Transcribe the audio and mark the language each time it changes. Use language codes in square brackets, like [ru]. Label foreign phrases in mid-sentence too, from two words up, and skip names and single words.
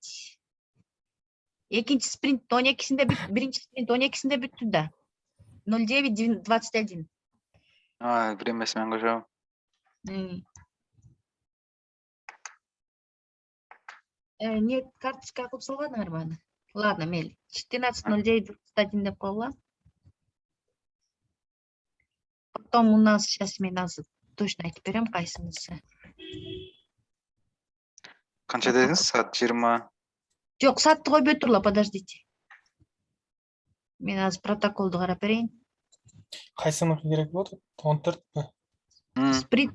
[ky] Экинчи спринт 12-синде бүт, биринчи спринт 12-синде бүттү да. 09:21. Времясы мен кошом. Нет, карточка кылып салбадыңарбы аны? Ладно, мейли. 14:09:21 деп койгула. [ru] Потом у нас сейчас [ky] мен азыр точно айтып берем кайсынысы. Канча дедиңиз? Саат 20. Жок, саатты койбой турла, подождите. Мен азыр протоколду карап берейин. Кайсыныкы керек болот? 14пи?